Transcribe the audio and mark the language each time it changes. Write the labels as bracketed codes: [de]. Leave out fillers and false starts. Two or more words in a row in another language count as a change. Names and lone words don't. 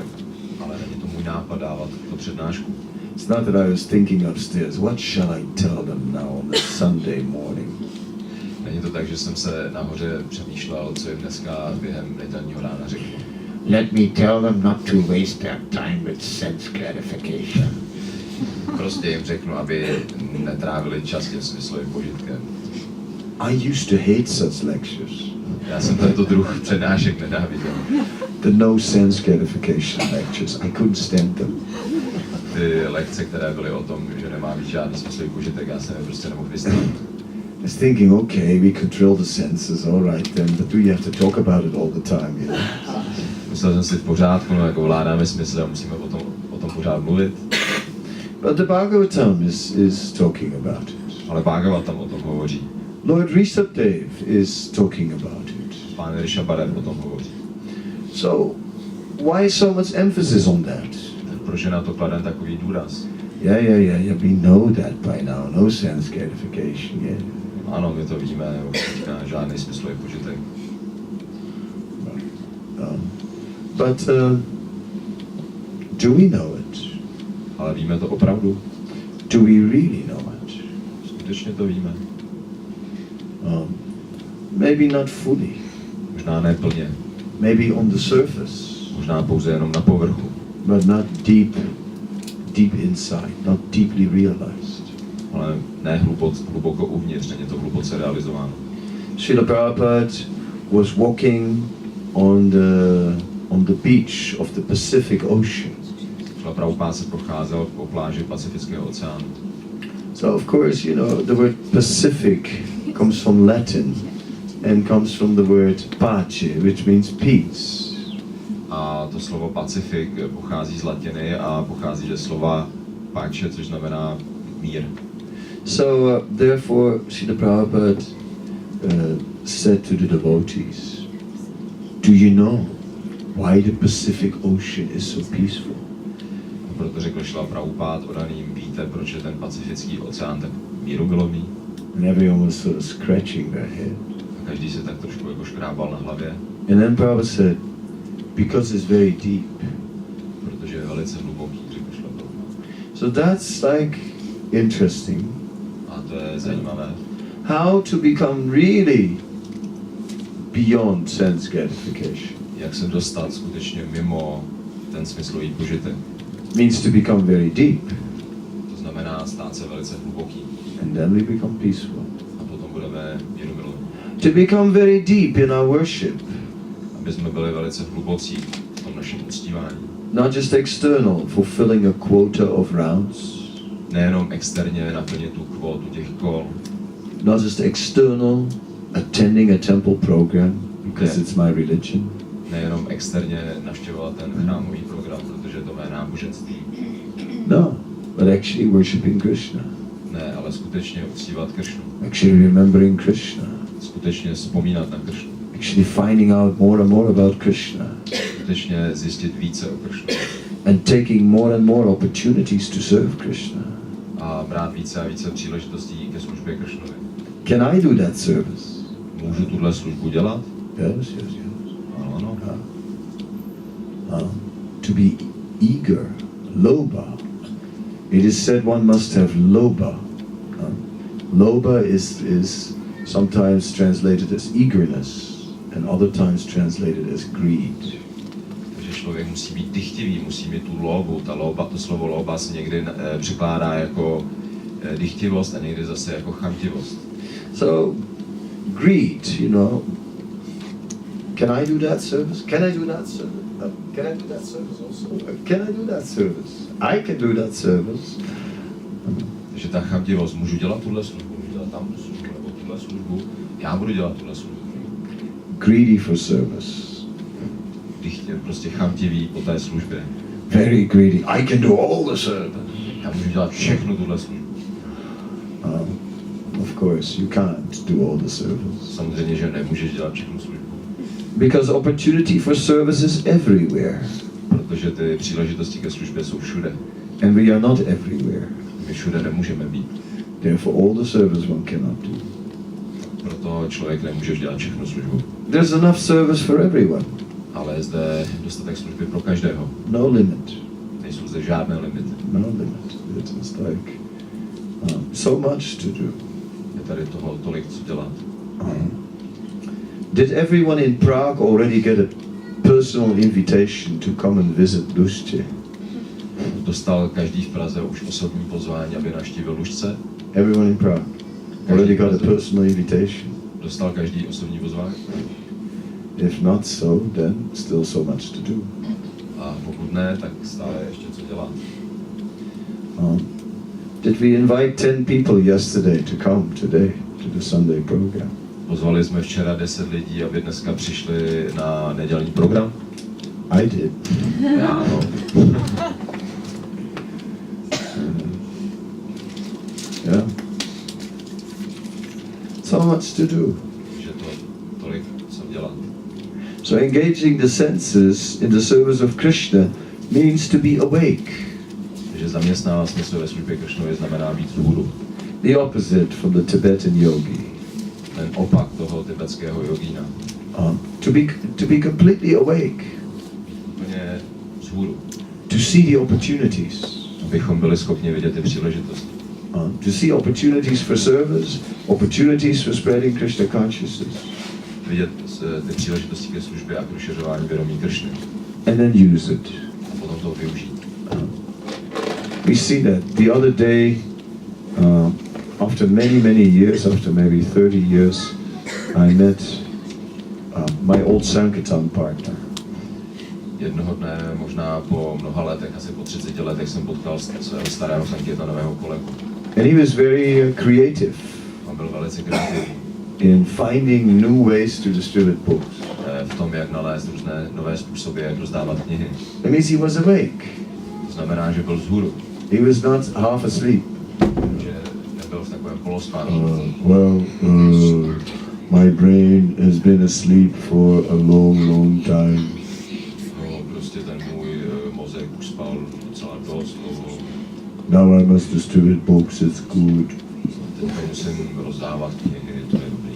[cs] Ale není to můj nápad dávat tu přednášku. [en] It's not that I was thinking upstairs, what shall I tell them now on the Sunday morning? [cs] Není to tak, že jsem se nahoře přemýšlel, co jim dneska během nedělního rána řekl. [en] let me tell them not to waste their time with sense gratification. [cs] Prostě jim řeknu, aby netrávili čas tím smyslovým požitkem. [en] I used to hate such lectures. [cs] Já jsem tento druh přednášek nenáviděl. [en] The no sense gratification lectures. I couldn't stand them. [cs] Ty lekce, které byly o tom, že nemá být žádný smyslový požitek, já jsem je prostě nemohl vystát. [en] I was thinking, okay, we control the senses, all right then, but do you have to talk about it all the time, you know? [cs] Myslel jsem si v pořádku, no jako vládáme smysl a musíme o tom pořád mluvit. [en] But the Bhagavatam is talking about it. [cs] Ale Bhagavatam o tom hovoří. [en] Lord Rishabdev is talking about it. [cs] Pán Rishabdev o tom hovoří. [en] So, why so much emphasis on that? [cs] Proč je na to kladen takový důraz? [en] Yeah, we know that by now. No sense gratification, yeah. [cs] Ano, my to víme, teďka žádný smyslový požitek. [en] But do we know it? [cs] Ale víme to opravdu? [en] Do we really know it? [cs] Skutečně to víme. [en] Maybe not fully. [cs] Možná ne plně. [en] Maybe on the surface. [cs] Možná pouze jenom na povrchu. [en] But not deep inside, not deeply realized. [cs] Ale ne hluboko uvnitř, není to hluboce realizováno. [en] Srila Prabhupada was walking on the beach of the Pacific Ocean. [cs] Srila Prabhupada se procházel po pláži Pacifického oceánu. [en] So of course, you know, the word Pacific comes from Latin and comes from the word pace, which means peace. [cs] A to slovo Pacifik pochází z latiny a pochází ze slova pace, což znamená mír. [en] So therefore, Srila Prabhupada said to the devotees, do you know why the Pacific Ocean is so peaceful? [cs] A proto řekl Srila Prabhupada odaným, víte, proč je ten Pacifický oceán tak mírumilovný? [en] And everyone was sort of scratching their head. [cs] A každý se tak trošku jako škrábal na hlavě. [en] And then Prabhupada said, because it's very deep. [cs] Protože je velice hluboký, řekl Srila Prabhupada. [en] So that's like interesting. [cs] A to je zajímavé. [en] How to become really beyond sense gratification. [cs] Jak se dostat skutečně mimo ten smyslový požitek. [en] Means to become very deep. [cs] To znamená stát se velice hluboký. [en] And then we become peaceful. [cs] A potom budeme mírumilovní. [en] To become very deep in our worship. [cs] Aby jsme byli velice hlubocí v tom našem uctívání. [en] Not just external, fulfilling a quota of rounds. [cs] Nejenom externě naplnit tu kvótu těch kol. [en] Not just external, attending a temple program because it's my religion. [cs] Nejenom externě navštěvovat ten chrámový program, protože to je náboženství. [en] No, but actually worshiping Krishna. [cs] Ne, ale skutečně uctívat Krishnu. [en] Actually remembering Krishna. [cs] Skutečně vzpomínat na Krishnu. [en] Actually finding out more and more about Krishna. [cs] Skutečně zjistit více o Krishnu. [en] And taking more and more opportunities to serve Krishna. [cs] A brát více a více příležitostí ke službě Krishnovi. [en] Can I do that service? [cs] Můžu tuhle službu dělat? [en] Yes. [cs] Ano. [en] To be eager, loba. It is said one must have loba. Loba is sometimes translated as eagerness and other times translated as greed. [cs] Takže člověk musí být dychtivý, musí mít tu lobu. To slovo loba se někdy překládá jako dychtivost a někdy zase jako chamtivost. [en] So, greed, you know. Can I do that service? Can I do that service? Can I do that service also? Can I do that service? I can do that service. [cs] Takže ta chamtivost, můžu dělat tuhle službu, můžu dělat tam tu službu, nebo tuhle službu, já budu dělat tuhle službu. [en] Greedy for service. [cs] Prostě chamtivý po té službě. [en] Very greedy. I can do all the service. [cs] Já můžu dělat všechno tuhle službu. [en] Of course, you can't do all the service. [cs] Samozřejmě, že nemůžeš dělat všechnu službu. [en] Because opportunity for service is everywhere. [cs] Protože ty příležitosti ke službě jsou všude. [en] And we are not everywhere. [cs] My všude nemůžeme být. [en] Therefore, all the service one cannot do. [cs] Proto člověk nemůže dělat všechnu službu. [en] There's enough service for everyone. [cs] Ale je zde dostatek služby pro každého. [en] No limit. [cs] Nejsou zde žádné limity. [en] No limit. It's like so much to do. [cs] Je tady toho tolik, co dělat. [en] Did everyone in Prague already get a personal invitation to come and visit Lužce. [cs] Dostal každý v Praze už osobní pozvání, aby navštívil Lužce. [en] Everyone in Prague already got a personal invitation. [cs] Dostal každý osobní pozvání. [en] If not so, then still so much to do. [cs] A pokud ne, tak stále ještě co dělat. [en] Did we invite 10 people yesterday to come today to the Sunday program? [cs] Pozvali jsme včera 10 lidí, aby dneska přišli na nedělní program. [en] I did. [cs] Já ano. [en] Yeah. So much to do. [cs] Že to tolik co dělat. [en] So engaging the senses in the service of Krishna means to be awake. [cs] Takže zaměstnávat smysl ve službě Krishnovi znamená být vzhůru. [en] The opposite from the Tibetan yogi. [cs] Ten opak toho tibetského jogína. [en] To be completely awake. [cs] Úplně vzhůru. [en] To see the opportunities. [cs] Abychom byli schopni vidět ty příležitosti. [en] To see opportunities for service, opportunities for spreading Krishna consciousness. [cs] Vidět ty příležitosti ke službě a k rozšiřování vědomí Krishny. [en] And then use it. [cs] A potom to využít. [en] We see that the other day, after many years, after maybe 30 years, I met my old Sankirtan partner. [cs] Jednoho dne, možná po mnoha letech, asi po 30 letech, jsem potkal svého starého sankirtanového kolegu. [en] And he was very creative. [cs] On byl velice kreativní. [en] In finding new ways to distribute books. [cs] V tom, jak nalézt různé nové způsoby, jak rozdávat knihy. [en] That means he was awake. [cs] To znamená, že byl vzhůru. [en] He was not half asleep. [cs] Že nebyl v takovém polospánku. [en] My brain has been asleep for a long time. [cs] No, prostě ten můj mozek už spal docela dost dlouho. [en] Now I must distribute books, it's good. [cs] Teďka musím rozdávat knihy, to je dobrý.